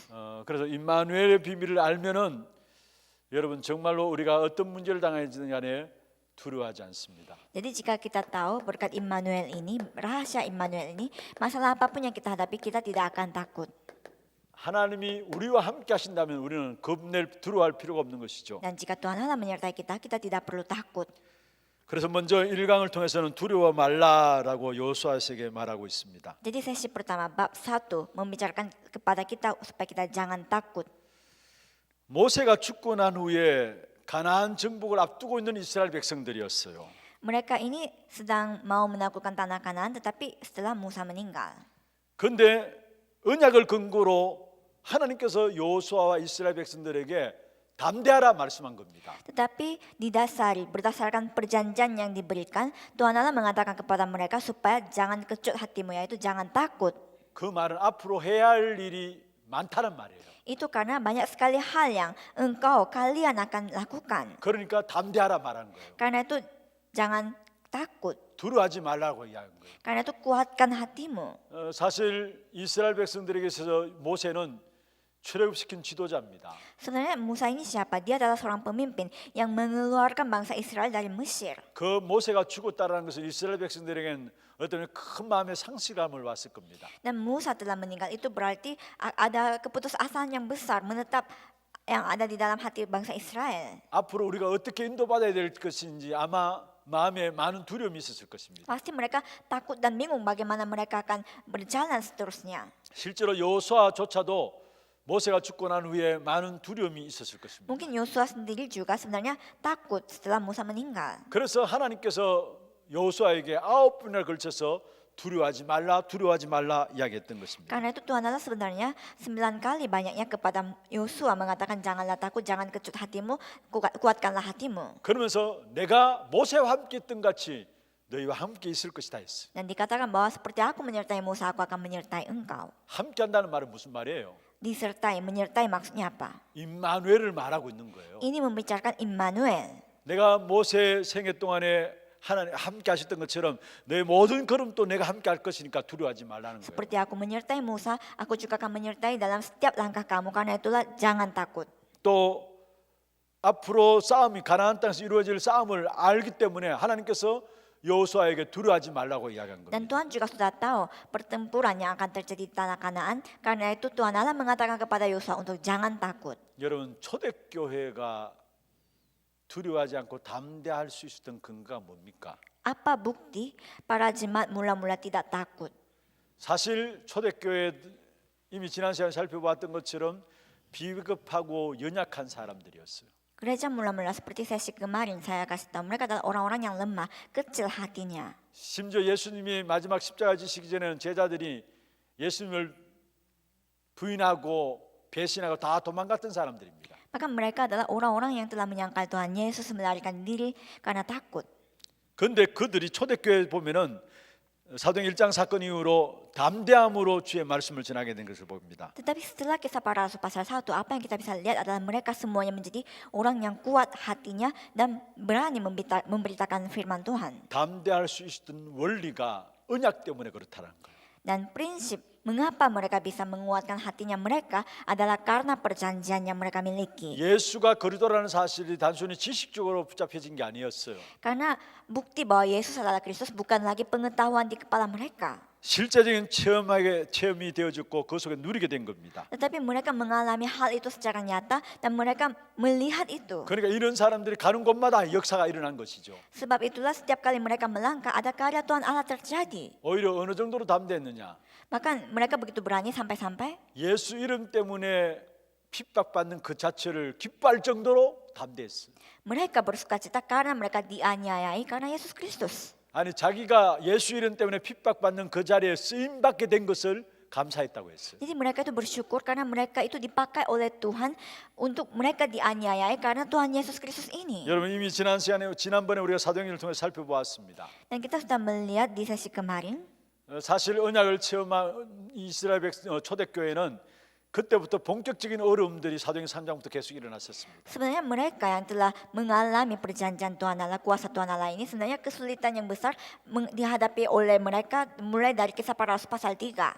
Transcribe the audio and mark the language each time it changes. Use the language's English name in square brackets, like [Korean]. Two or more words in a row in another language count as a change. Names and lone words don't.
[Korean] 그래서 임마누엘의 비밀을 알면은 여러분 정말로 우리가 어떤 문제를 당하든지 간에 두려워하지 않습니다. [Indonesian] Jadi jika kita tahu berkat Immanuel ini, rahasia Immanuel ini, masalah apapun yang kita hadapi kita tidak akan takut. [Korean] 하나님이 우리와 함께 하신다면 우리는 겁낼 두려워할 필요가 없는 것이죠. [Indonesian] Dan jika Tuhan Allah menyertai kita, kita tidak perlu takut. [Korean] 그래서 먼저 1강을 통해서는 두려워 말라라고 여호수아에게 말하고 있습니다. [Indonesian] Jadi sesi pertama bab 1 membicarakan kepada kita supaya kita jangan takut. [Korean] 모세가 죽고 난 후에 가나안 정복을 앞두고 있는 이스라엘 백성들이었어요. [Indonesian] Mereka ini sedang mau menaklukkan tanah Kanaan, tetapi setelah Musa meninggal. [Korean] 그런데 언약을 근거로 하나님께서 여호수아와 이스라엘 백성들에게 담대하라 말씀한 겁니다. [Indonesian] Tetapi didasari berdasarkan perjanjian yang diberikan, Tuhan Allah mengatakan kepada mereka supaya jangan kecut hatimu, yaitu jangan takut. [Korean] 그 말은 앞으로 해야 할 일이 많다는 말이에요. [Indonesian] Itu karena banyak sekali hal yang kalian akan lakukan. [Korean] 그러니까 담대하라 말하는 거예요. [Indonesian] Karena itu jangan takut. [Korean] 두려워하지 말라고 이야기한 거예요. [Indonesian] Karena itu kuatkan hatimu. [Korean] 사실 이스라엘 백성들에게 있어서 모세는 출애굽시킨 지도자입니다. [Indonesian] Sebenarnya Musa ini siapa? Dia adalah seorang pemimpin yang mengeluarkan bangsa Israel dari Mesir. [Korean] 그 모세가 죽었다라는 것은 이스라엘 백성들에겐 어떤 큰 마음의 상실감을 왔을 겁니다. [Indonesian] Dan Musa telah meninggal, itu berarti ada keputusasaan yang besar menetap yang ada di dalam hati bangsa Israel. [Korean] 앞으로 우리가 어떻게 인도받아야 될 것인지 아마 마음에 많은 두려움이 있었을 것입니다. [Indonesian] Pasti mereka takut dan bingung bagaimana mereka akan berjalan seterusnya. [Korean] 실제로 여호수아조차도 모세가 죽고 난 후에 많은 두려움이 있었을 것입니다. [Indonesian] Mungkin Yosua sendiri juga sebenarnya takut setelah Musa meninggal. [Korean] 그래서 하나님께서 여호수아에게 9번이나 걸쳐서 두려워하지 말라 이야기했던 것입니다. [Indonesian] Karena itu Tuhan Allah sebenarnya 9 kali banyaknya kepada Yosua mengatakan janganlah takut, jangan kecut hatimu, kuatkanlah hatimu. [Korean] 그러면서 내가 모세와 함께 했던 같이 너희와 함께 있을 것이다 했어. [Indonesian] Dan dikatakan bahwa seperti aku menyertai Musa, aku akan menyertai engkau. [Korean] 함께 한다는 말은 무슨 말이에요? [Indonesian] Disertai, menyertai maksudnya apa? [Korean] 임마누엘을 말하고 있는 거예요. [Indonesian] Ini membicarakan Immanuel. [Korean] 내가 모세 생애 동안에 하나님 함께 하셨던 것처럼 너의 모든 걸음도 내가 함께 할 것이니까 두려워하지 말라는 거예요. [Indonesian] Seperti aku menyertai Musa, aku juga akan menyertai dalam setiap langkah kamu. Karena itulah jangan takut. [Korean] 또 앞으로 싸움이 가나안 땅에서 이루어질 싸움을 알기 때문에 하나님께서 여호수아에게 두려워하지 말라고 이야기한 겁니다. [Indonesian] Dan Tuhan juga sudah tahu pertempuran yang akan terjadi di tanah Kanaan. Karena itu Tuhan Allah mengatakan kepada Yosua untuk jangan takut. [Korean] 여러분 초대교회가 두려워하지 않고 담대할 수 있었던 근거가 뭡니까? [Indonesian] Apa bukti para jemaat mula-mula tidak takut? [Korean] 사실 초대교회 이미 지난 시간에 살펴봤던 것처럼 비겁하고 연약한 사람들이었어요. [Indonesian] Gereja mula-mula seperti sesi kemarin saya kasih tahu, mereka adalah orang-orang yang lemah, kecil hatinya. [Korean] 심지어 예수님이 마지막 십자가 지시기 전에는 제자들이 예수님을 부인하고 배신하고 다 도망갔던 사람들입니다. [Indonesian] Maka mereka adalah orang-orang yang telah menyangkal Tuhan Yesus, melarikan diri karena takut. [Korean] 그런데 그들이 초대교회 보면은 사도행 1장 사건 이후로 담대함으로 주의 말씀을 전하게 된 것을 봅니다. [Indonesian] Tetapi setelah kisah para rasul pasal 1, apa yang kita bisa lihat adalah mereka semuanya menjadi orang yang kuat hatinya dan berani memberitakan firman Tuhan. [Korean] 담대할 수 있었던 원리가 언약 때문에 그렇다는 거예요. [Indonesian] Dan prinsip mengapa mereka bisa menguatkan hatinya mereka adalah karena perjanjian yang mereka miliki. [Korean] 예수가 그리스도라는 사실이 단순히 지식적으로 붙잡혀진 게 아니었어요. [Indonesian] Karena bukti bahwa Yesus adalah Kristus bukan lagi pengetahuan di kepala mereka. [Korean] 실제적인 체험이 되어졌고 그 속에 누리게 된 겁니다. [Indonesian] Tetapi mereka mengalami hal itu secara nyata dan mereka melihat itu. [Korean] 그러니까 이런 사람들이 가는 곳마다 역사가 일어난 것이죠. [Indonesian] Sebab itulah setiap kali mereka melangkah ada karya Tuhan Allah terjadi. [Korean] 오히려 어느 정도로 담대했느냐? [Indonesian] Bahkan mereka begitu berani sampai-sampai [Korean] 예수 이름 때문에 핍박받는 그 자체를 기뻐할 정도로 담대했어요. [Indonesian] mereka bersukacita karena mereka dianiayai karena Yesus Kristus. [Korean] 아니 자기가 예수 이름 때문에 핍박받는 그 자리에 쓰임 받게 된 것을 감사했다고 했어요. [Indonesian] Jadi mereka itu bersyukur karena mereka itu dipakai oleh Tuhan untuk mereka dianiayai karena Tuhan Yesus Kristus ini. [Korean] 여러분 이미 지난번에 우리가 사도행전을 통해 살펴보았습니다. [Indonesian] Dan kita sudah melihat di sesi kemarin, [Korean] 사실 언약을 체험한 이스라엘 초대교회는 그때부터 본격적인 어려움들이 사도행전 3장부터 계속 일어났었습니다. [Indonesian] sebenarnya mereka yang telah mengalami perjanjian Tuhan Allah, kuasa Tuhan Allah ini sebenarnya kesulitan yang besar dihadapi oleh mereka mulai dari kisah para rasul pasal 3.